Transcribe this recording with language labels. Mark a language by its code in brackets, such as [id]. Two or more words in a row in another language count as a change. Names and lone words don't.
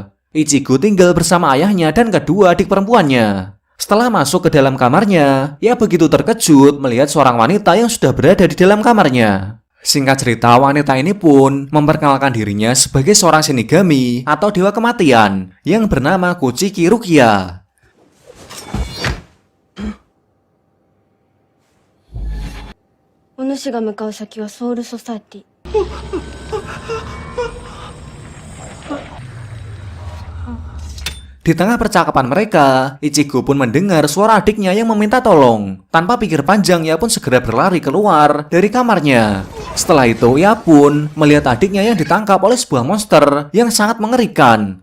[id] Ichigo tinggal bersama ayahnya dan kedua adik perempuannya. Setelah masuk ke dalam kamarnya, ia begitu terkejut melihat seorang wanita yang sudah berada di dalam kamarnya. Singkat cerita, wanita ini pun memperkenalkan dirinya sebagai seorang shinigami atau dewa kematian yang bernama Kuchiki Rukia. [ja] お主が向かう先はソウルソサエティ。 [id] Di tengah percakapan mereka, Ichigo pun mendengar suara adiknya yang meminta tolong. Tanpa pikir panjang, ia pun segera berlari keluar dari kamarnya. Setelah itu, ia pun melihat adiknya yang ditangkap oleh sebuah monster yang sangat mengerikan.